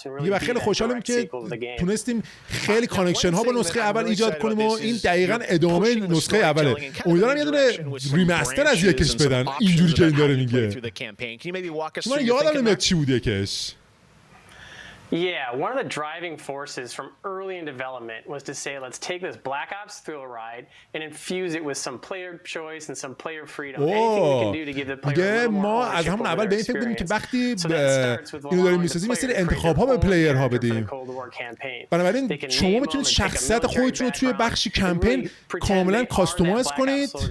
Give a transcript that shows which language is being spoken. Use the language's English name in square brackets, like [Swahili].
[Persian] و خیلی خوشحالم که تونستیم خیلی کانکشن ها با نسخه اول ایجاد کنیم و این دقیقاً ادامه نسخه اوله. امیدوارم یه دونه ریمستر از یکش بدن اینجوری که این داره میگه. من یادم نمیاد چی بود یکش. [English] Yeah, one of the driving forces from early in development was to say, let's take this Black Ops thrill ride and infuse it with some player choice and some player freedom. Anything we can do to give the player a little more [Persian] ما از همون اول به این فکر بدیم که وقتی اینو داریم میسازیم یه سری انتخاب ها به پلیر ها بدیم. بنابراین شما میتونید شخصیت خودتون رو توی بخشی کمپین کاملا کاستومایز کنید.